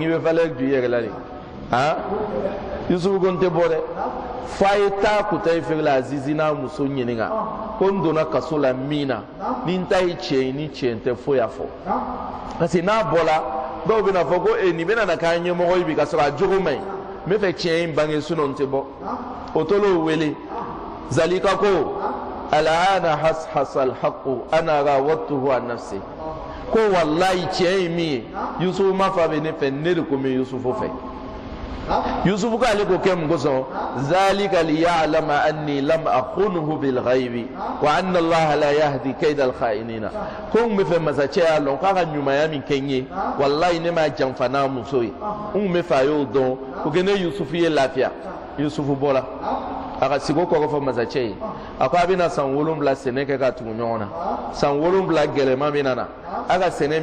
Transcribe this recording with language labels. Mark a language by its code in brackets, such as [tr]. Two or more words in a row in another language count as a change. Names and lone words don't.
[bm] n'i bɛ valeur du i yɛrɛ la de yusufu ko n tɛ bɔ dɛ f'a ye taa kutayi feere la azizi n'a muso ɲininka ko n donna kaso la min na ni n ta ye tiɲɛ ye ni tiɲɛ tɛ foyi fɔ [fr] parce que [bm] n'a bɔla dɔw bɛna fɔ ko nin bɛna na k'an ɲɛmɔgɔ ye bi ka sɔrɔ a jogo man ɲi n bɛ fɛ tiɲɛ in bange n tɛ bɔ o tol'o wele zalika ko [ar] الآن حصحص الحق أنا راودته عن نفسه [bm] ko wallahi tiɲɛ ye min ye yusufu ma fa bɛ ne fɛ ne de ko n bɛ yusufu fɛ yusufu k'ale ko kɛ mun kosɔn zalika [ar] ليعلم أني لم أخنه بالغيب وأن الله لا يهدي كيد الخائنين [bm] ko n bɛ fɛ masacɛ y'a lɔn k'a ka ɲumanya min kɛ n ye wallahi ne ma janfa n'a muso ye n bɛ fɛ a y'o dɔn ko kɛ ne yusufu ye lafiya yusufu bɔra a ka sigo kɔrɔ fɔ masacɛ ye a ko a bɛna san 7 sɛnɛ kɛ ka tugu ɲɔgɔn na san 7 gɛlɛman bɛ na a ka sɛnɛ